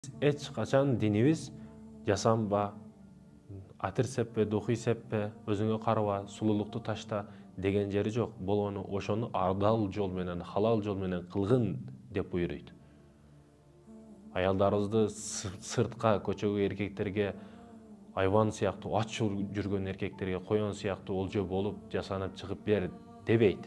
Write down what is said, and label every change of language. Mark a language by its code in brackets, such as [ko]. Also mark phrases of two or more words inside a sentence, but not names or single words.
[ky] Эч качан динимиз жасанба, атыр сеппе, духи сеппе, өзүңө караба, сулуулукту таշта деген жери жок. Болгону ошону ардал жол менен, халал жол менен кылгын деп буйруйт. Аялдарыбызды сыртка, көчөгө эркектерге айван сыяктуу ач жүргөн эркектерге коён сыяктуу олжо болуп жасанып чыгып бер дебейт.